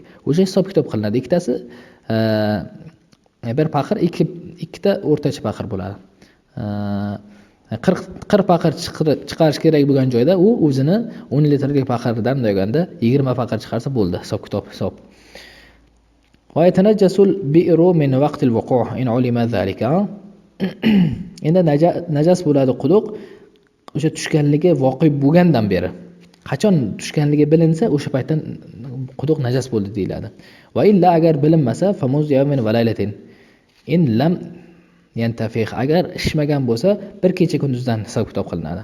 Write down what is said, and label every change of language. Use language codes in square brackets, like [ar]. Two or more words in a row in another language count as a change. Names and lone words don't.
[uz] O'sha hisob kitob qilinadi. Ikkitasi bir paqir ikkita o'rtacha paqir bo'ladi. 40 paqir chiqarish kerak bo'lgan joyda u o'zini 10 litrlik paqirdan deganda 20 paqir chiqarsa bo'ldi, hisob kitob hisob. [ar] ويتنجس البئر من وقت الوقوع إن علم ذلك. [uz] Endi najas bo'ladi quduq o'sha tushganligi voqea bo'lgandan beri. Qachon tushganligi bilinsa, o'sha paytdan quduq najas bo'ldi deyiladi. [ar] وإلا [uz] agar bilinmasa, [ar] فمذ يوم وليلة إن لم ينتفخ, [uz] agar ishmagan bo'lsa bir kecha kunduzdan hisob kitob qilinadi.